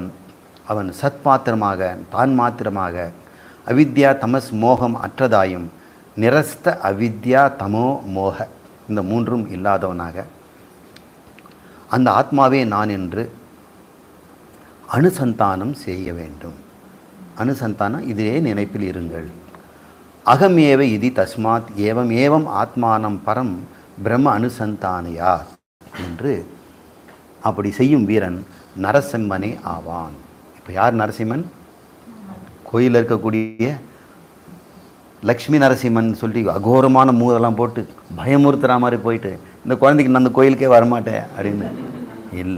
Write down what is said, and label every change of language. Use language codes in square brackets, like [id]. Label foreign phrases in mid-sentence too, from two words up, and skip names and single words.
[ta] அவன் சத்மாத்திரமாக, தான் மாத்திரமாக, அவித்யா தமஸ் மோகம் அற்றதாயும், [sa] निरस्त अविद्या तमो मोक, [ta] இந்த மூன்றும் இல்லாதவனாக அந்த ஆத்மாவே நான் என்று அனுசந்தானம் செய்ய வேண்டும். அனுசந்தானம், இதே நினைப்பில் இருங்கள். [sa] अहमेव इति तस्मात् एवम् एवम् आत्मानम् परम् ब्रह्म अनुसन्धानिया [ta] என்று அப்படி செய்யும் வீரன் நரசிம்மனே ஆவான். இப்போ யார் நரசிம்மன்? கோயிலில் இருக்கக்கூடிய லக்ஷ்மி நரசிம்மன் சொல்லி அகோரமான மூதெல்லாம் போட்டு பயமுறுத்துகிற மாதிரி போயிட்டு இந்த குழந்தைக்கு நான் அந்த கோயிலுக்கே வரமாட்டேன் அப்படின்னு இல்லை.